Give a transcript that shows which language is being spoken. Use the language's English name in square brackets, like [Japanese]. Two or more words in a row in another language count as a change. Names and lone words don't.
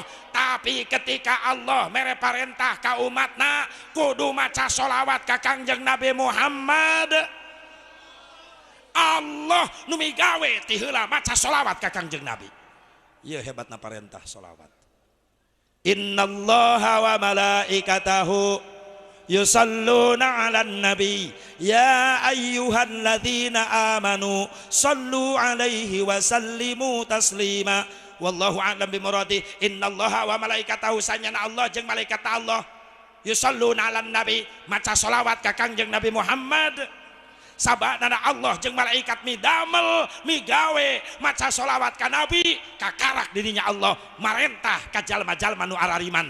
[Sundanese] Tapi ketika Allah mere parentah ka umatna kudu maca sholawat ka Kangjeng Nabi Muhammad, Allah nu migawe ti heula maca sholawat ka Kangjeng Nabi. Ieu hebatna parentah sholawat. [Arabic] إن الله وملائكته يصلون على النبي يا أيها الذين آمنوا صلوا عليه وسلموا تسليما. والله أعلم بمراده. إن الله وملائكته [Sundanese] sanyana Allah jeung malaikat Allah [Arabic] يصلون على النبي [Sundanese] maca sholawat ka Kangjeng Nabi Muhammad. Sabana Allah jeung malaikat midamel migawe maca sholawat ka Nabi kakarak dirinya Allah marentah ka jalma-jalma nu arariman.